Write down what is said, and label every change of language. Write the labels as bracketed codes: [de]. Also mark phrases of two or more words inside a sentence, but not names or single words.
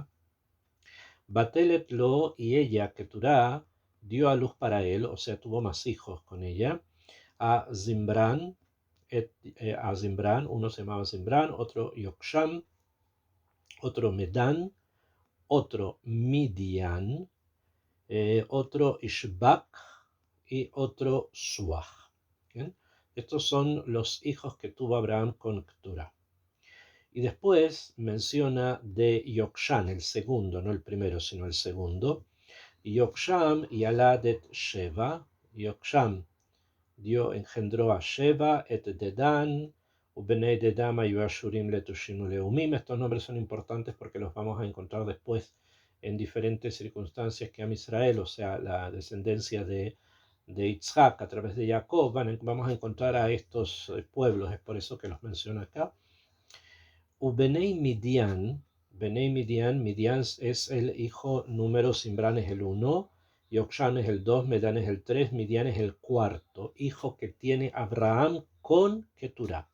[he] ותלד לו, [es] y ella, Keturá, dio a luz para él, o sea, tuvo más hijos con ella, a Zimbran, uno se llamaba Zimbran, otro Yoksham, otro Medan, otro Midian, otro Ishbak y otro Suach. ¿Bien? Estos son los hijos que tuvo Abraham con Keturá. Y después menciona de Yokshan, el segundo, no el primero, sino el segundo. [he] יקשן ילד את שבא. [es] Yoksham engendró a Sheva, [he] את דדן, ובני דדן היו אשורם לטושם ולאמים. [es] Estos nombres son importantes porque los vamos a encontrar después en diferentes circunstancias que [he] עם ישראל, [es] o sea, la descendencia de Yitzhak a través de Jacob, vamos a encontrar a estos pueblos, es por eso que los menciona acá. Ubenei Midian, Midian es el hijo número, Zimbran es el 1, Yokshan es el 2, Medan es el 3, Midian es el cuarto hijo que tiene Abraham con Keturá.